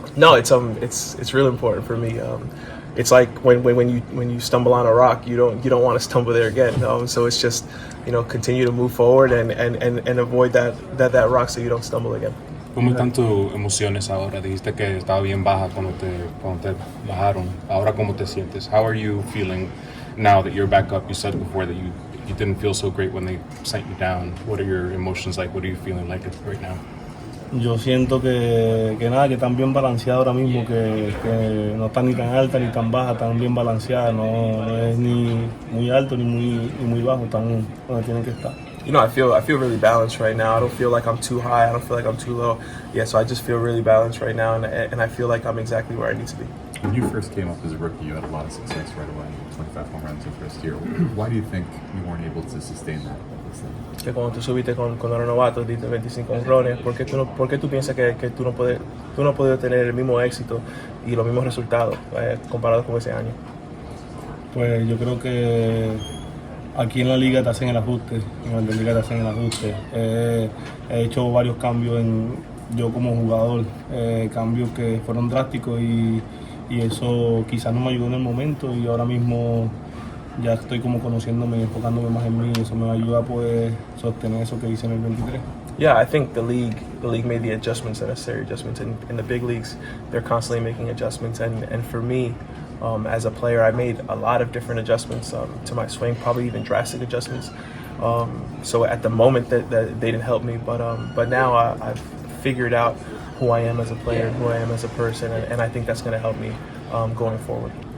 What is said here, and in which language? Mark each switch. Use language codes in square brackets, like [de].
[en] No, it's really important for me. It's like when you stumble on a rock, you don't want to stumble there again. So it's just, you know, continue to move forward and avoid that rock so you don't stumble again. [es] ¿Cómo están tus emociones ahora? Dijiste que estaba bien baja cuando te bajaron. Ahora, ¿cómo te sientes? [en] How are you feeling now that you're back up? You said before that you didn't feel so great when they sent you down. What are your emotions like? What are you feeling like right now? [es] Yo siento que están bien balanceadas ahora mismo, que no están ni tan altas ni tan bajas, están bien balanceadas, no es ni muy alto ni muy bajo, están donde tienen que estar. [en] You know, I feel really balanced right now. I don't feel like I'm too high. I don't feel like I'm too low. Yeah, so I just feel really balanced right now, and I feel like I'm exactly where I need to be. When you first came up as a rookie, you had a lot of success right away. 25 home runs your first year. Why do you think you weren't able to sustain that at this level? [es] Que cuando tú subiste cuando era novato, diste 25 honrones, ¿por qué tú piensas que tú no has podido tener el mismo éxito y los mismos resultados comparados con ese año? Pues yo creo que aquí en la liga te hacen el ajuste, en la liga te hacen el ajuste. He hecho varios cambios yo como jugador, cambios que fueron drásticos y eso quizás no me ayudó en el momento y ahora mismo ya estoy como conociéndome y enfocándome más en mí y eso me ayuda pues sostener eso que hice en el 23. [en] Yeah, I think the league made the adjustments, the necessary adjustments. In the big leagues, they're constantly making adjustments, and for me, as a player, I made a lot of different adjustments to my swing, probably even drastic adjustments. So at the moment that they didn't help me, but now I've figured out who I am as a player, who I am as a person, and I think that's going to help me going forward.